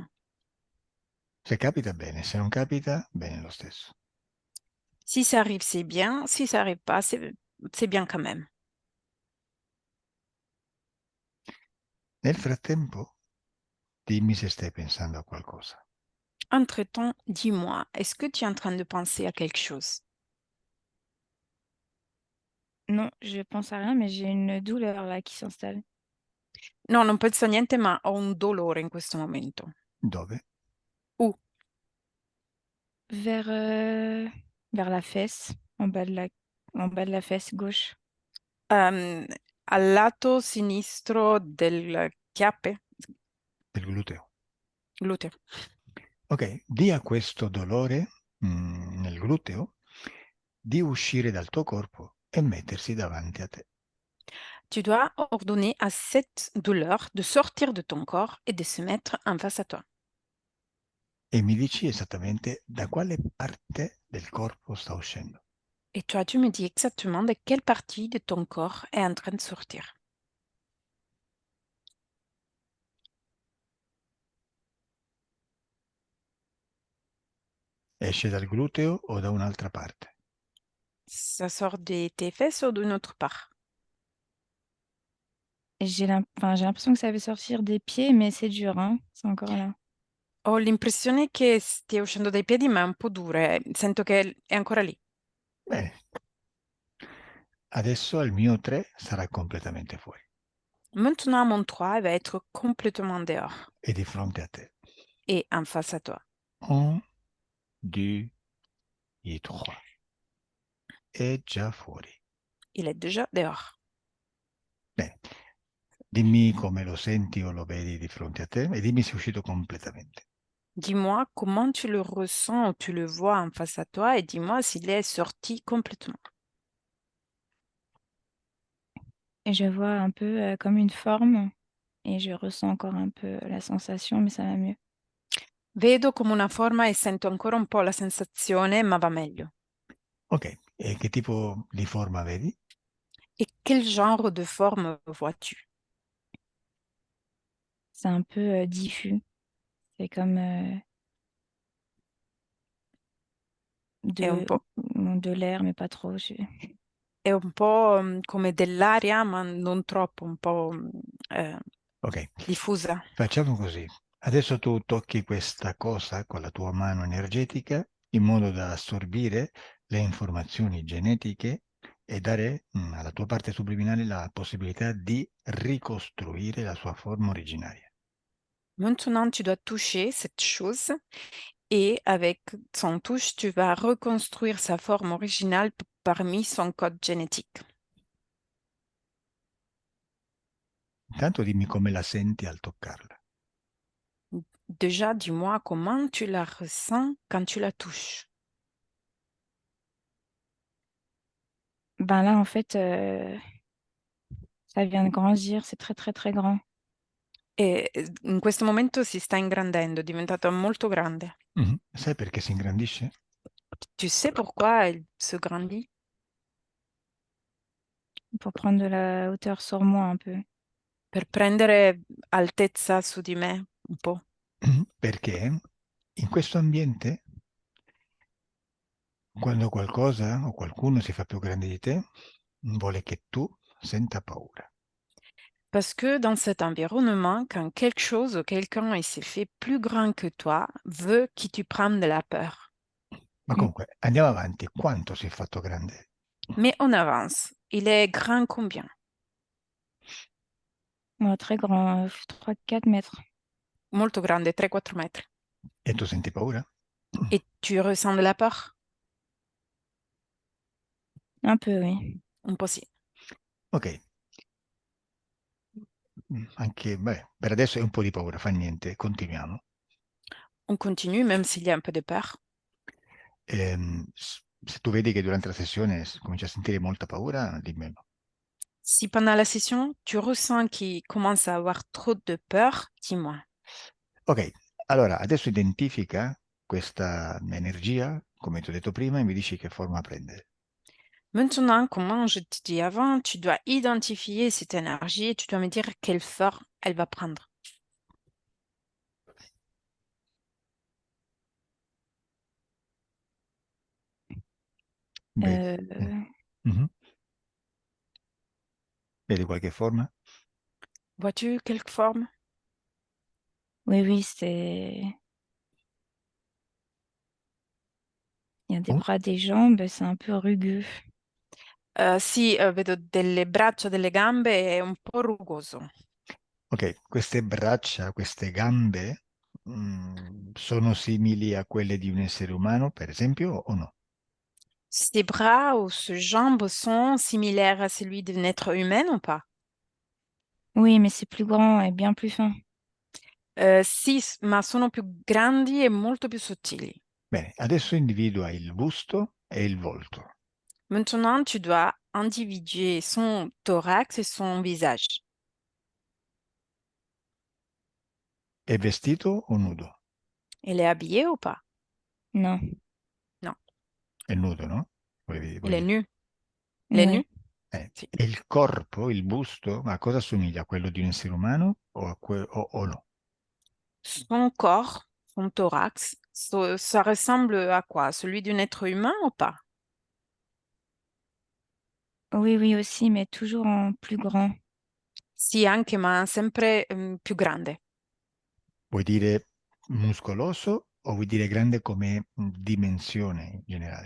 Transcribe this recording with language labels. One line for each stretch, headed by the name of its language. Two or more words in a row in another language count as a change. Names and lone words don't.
Italian: Se capita bene, se non capita, bene lo stesso.
French: Si ça arrive, c'est bien. Si ça arrive pas, c'est bien quand même.
Italian: Nel frattempo, dimmi se stai pensando a qualcosa.
French: Entre-temps, dis-moi, est-ce que tu es en train de penser à quelque chose? Non, je pense à rien, mais j'ai une douleur là qui s'installe.
Italian: No, non penso a niente, ma ho un dolore in questo momento. Dove?
French: Où? Vers la fesse, en bas de la fesse gauche.
Italian: Al lato sinistro del chiappe, Del gluteo. gluteo. Ok, di a questo dolore nel gluteo di uscire dal tuo corpo e mettersi davanti a te.
French: Tu dois ordonner à cette douleur de sortir de ton corps et de se mettre en face à toi.
Italian: E mi dici esattamente da quale parte del corpo sta uscendo.
French: Et toi, tu me dis exactement de quelle partie de ton corps est en train de sortir.
Italian: Esce dal gluteo o da un'altra parte?
French: Ça sort de tes fesses ou d'une autre part? Enfin, j'ai l'impression que ça veut sortir des pieds, mais c'est dur, hein? C'est encore là.
Italian: Ho l'impressione che stia uscendo dai piedi, ma è un po' dura. Sento che è ancora lì. Bene. Adesso al mio 3 sarà completamente fuori.
French: Maintenant, mon 3 va être complètement dehors
Italian: E di fronte a te.
French: et en face à toi.
Italian: 1, 2, 3. È già fuori.
French: Il est déjà dehors.
Italian: Bene. Dimmi come lo senti o lo vedi di fronte a te e dimmi se è uscito completamente.
French: Dis-moi comment tu le ressens ou tu le vois en face à toi et dis-moi s'il est sorti complètement. Et je vois un peu comme une forme et je ressens encore un peu la sensation, mais ça va mieux.
Italian: Vedo come una forma e sento ancora un po' la sensazione, ma va meglio. Ok, e che tipo di forma vedi?
French: Et quel genre de forme vois-tu? C'est un peu diffus. C'est comme
Italian: È un po',
French: de l'air, mais pas trop.
Italian: è un po', come dell'aria, ma non troppo, un po', Ok, diffusa. facciamo così. Adesso tu tocchi questa cosa con la tua mano energetica in modo da assorbire le informazioni genetiche e dare alla tua parte subliminale la possibilità di ricostruire la sua forma originaria.
French: Maintenant, tu dois toucher cette chose et avec son touche, tu vas reconstruire sa forme originale parmi son code génétique.
Italian: Intanto dimmi come la senti al toccarla.
French: Déjà, dis-moi comment tu la ressens quand tu la touches. Ben là, en fait, ça vient de grandir. C'est très, très, très grand.
Italian: E in questo momento si sta ingrandendo, è diventata molto grande. Sai perché si ingrandisce?
French: Tu sais pourquoi elle se grandit? Pour prendre de la hauteur sur moi un peu.
Italian: Per prendere altezza su di me un po'. Perché in questo ambiente, quando qualcosa o qualcuno si fa più grande di te, vuole che tu senta paura.
French: Parce que dans cet environnement, quand quelque chose ou quelqu'un il s'est fait plus grand que toi, veut que tu prennes de la peur.
Italian: Ma comunque, andiamo avanti. Quanto si è fatto grande?
French: Mais on avance. Il est grand combien? Ouais, très grand, 3-4 mètres.
Italian: molto grande, 3-4 metri. E tu senti paura?
French: Et tu ressens de la peur? Un peu, oui.
Italian: Un po' sì. Ok. Anche, beh, per adesso è un po' di paura, fa niente, continuiamo.
French: On continue, même s'il y a un peu de peur.
Italian: Se tu vedi che durante la sessione cominci a sentire molta paura, dimmelo.
French: Si pendant la session, tu ressens qu'il commence à avoir trop de peur, dis-moi.
Italian: Ok, allora adesso identifica questa energia, come ti ho detto prima, e mi dici che forma prende.
French: Maintenant, comme je te dis avant, tu dois identifier cette énergie et tu dois me dire quelle forme elle va prendre.
Italian: Vedi? Euh, Mhm. Vedi qualche forma?
French: Vois-tu quelle forme? oui, oui, c'est... Il y a des Oh, bras, des jambes, c'est un peu rugueux.
Italian: Sì, vedo delle braccia, delle gambe, è un po' rugoso. ok, queste braccia, queste gambe, sono simili a quelle di un essere umano, per esempio, o no?
French: Ses bras ou ses jambes sont similaires à celui d'un être humain ou pas? Oui, mais c'est plus grand et bien plus fin.
Italian: Sì, ma sono più grandi e molto più sottili. Bene, adesso individua il busto e il volto.
French: Maintenant, tu dois individuer son thorax et son visage.
Italian: È vestito o nudo?
French: Elle est habillée ou pas? Non. Non,
Italian: È nudo, no?
French: elle est
Italian: Dire.
French: nue. Elle est nue? Ouais.
Italian: Sì. E il corpo, il busto, a cosa assomiglia? A quello di un essere umano o no?
French: Son corps, son thorax, ça ressemble à quoi? Celui d'un être humain ou pas? Oui, oui, aussi, mais toujours en plus grand.
Italian: Sì, anche, ma sempre più grande. Vuoi dire muscoloso o vuoi dire grande come dimensione in generale?